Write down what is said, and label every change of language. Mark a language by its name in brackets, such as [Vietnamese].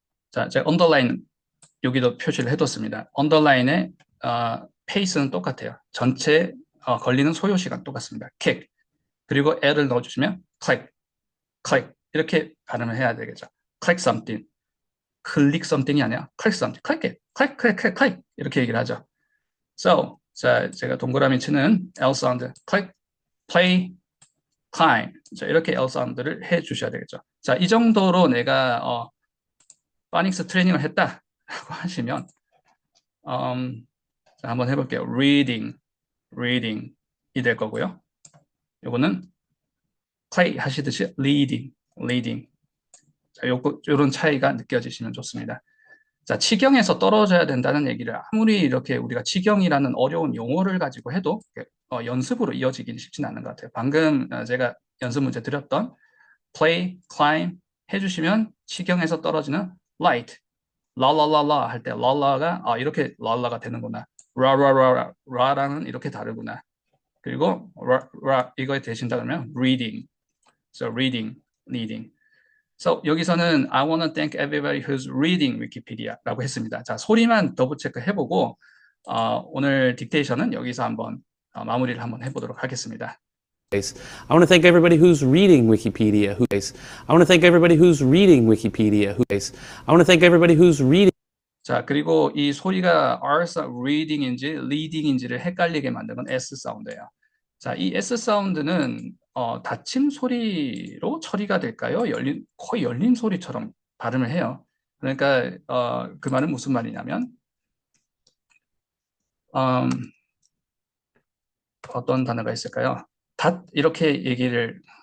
[Korean] 자, 제가 언더라인 여기도 표시를 해뒀습니다. 언더라인의 페이스는 똑같아요. 전체 걸리는 소요 시간 똑같습니다. 킥. 그리고 L을 넣어주시면 클릭, 클릭 이렇게 발음을 해야 되겠죠. [English] click something, 클릭 something이 아니라 click something, click it, click, click, click, click [Korean] 이렇게 얘기를 하죠. So, 자, 제가 동그라미 치는 L 사운드, click, play, climb. 자, 이렇게 L 사운드를 해 주셔야 되겠죠. 자, 이 정도로 내가 파닉스 트레이닝을 했다라고 하시면 자, 한번 해볼게요. reading, reading이 될 거고요. 요거는 play 하시듯이 reading, reading. 자, 요런 차이가 느껴지시면 좋습니다. 자, 치경에서 떨어져야 된다는 얘기를 아무리 이렇게 우리가 치경이라는 어려운 용어를 가지고 해도 연습으로 이어지기는 쉽지는 않은 것 같아요. 방금 제가 연습 문제 드렸던 play, climb 해주시면 치경에서 떨어지는 light, 라라라라 할 때 라라가 이렇게 라라가 되는구나. 라라라라라는 이렇게 다르구나. 그리고 라 이거에 대신다 그러면 reading. [English] So reading, reading. [Korean] So 여기서는 [English] I want to thank everybody who's reading Wikipedia [Korean] 라고 했습니다. 자, 소리만 더블 체크 해보고 오늘 딕테이션은 여기서 한번 마무리를 한번 해보도록 하겠습니다. [English] I want to thank everybody who's reading Wikipedia. I want to thank everybody who's reading Wikipedia. I want to thank everybody who's reading. [Korean] 자, 그리고 이 소리가 R reading인지 reading인지를 헷갈리게 만든 건 S 사운드예요. 자, 이 S 사운드는 닫힘 소리로 처리가 될까요? 거의 열린 소리처럼 발음을 해요. 그러니까 그 말은 무슨 말이냐면 어떤 단어가 있을까요? 이렇게 얘기를